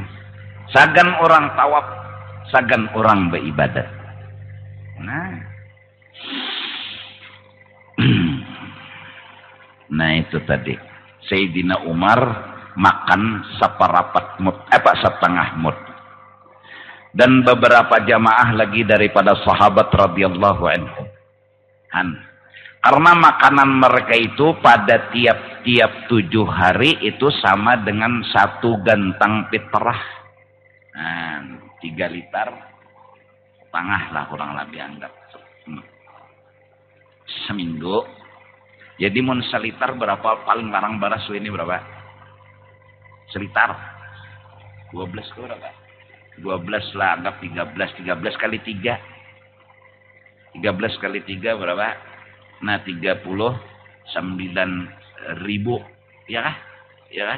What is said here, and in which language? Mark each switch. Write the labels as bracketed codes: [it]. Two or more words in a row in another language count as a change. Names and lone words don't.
[bjn] Sagan orang tawaf. Sagan orang beribadah. Nah. Nah itu tadi. [id] Sayyidina Umar makan separapat mud, setengah mud. Dan beberapa jamaah lagi daripada sahabat [ar] radhiyallahu anhu. [id] Karena makanan mereka itu pada tiap-tiap 7 hari itu sama dengan 1 gantang fitrah. 3 liter setengah lah kurang lebih anggap. [bjn] Seminggu. Jadi mun selitar berapa paling larang baras ini berapa? Selitar. 12 ke berapa? [id] 12 lah, anggap 13 kali 3. 13 kali 3 berapa? Nah 39.000, ya kah? Ya kah?